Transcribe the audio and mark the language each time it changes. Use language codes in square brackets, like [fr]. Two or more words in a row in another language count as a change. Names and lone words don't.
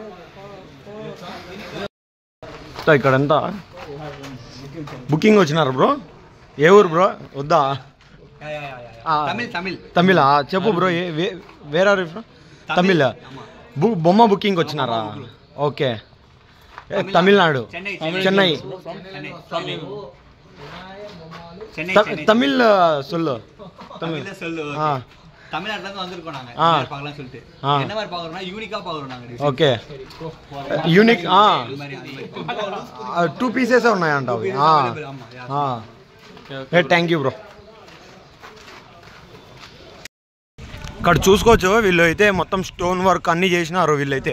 [te] ఇక్కడంతా బుకింగ్ వచ్చినారు బ్రో. ఏ ఊరు బ్రో? వద్దా తమిళ చెప్పు బ్రో. వేరే తమిళ బొమ్మ బుకింగ్ వచ్చినారా? ఓకే. తమిళనాడు, చెన్నై. [ta] தமிழ் சொல்லு. தமிழ்நாட்டுல இருந்து வந்திருக்கோம் நாங்க. பார்க்கலாம் சொல்லிட்டு என்ன மாதிரி பாக்குறோம்னா யூனிக்கா பாக்குறோம் நாங்க. [en] okay unique. [te] 2 పీసెస్ ఉన్నాయంట అవి. [en] thank you bro. [te] ఇక్కడ చూసుకోవచ్చు వీళ్ళు అయితే మొత్తం [en] stone work [te] అన్నీ చేసినారు వీళ్ళైతే.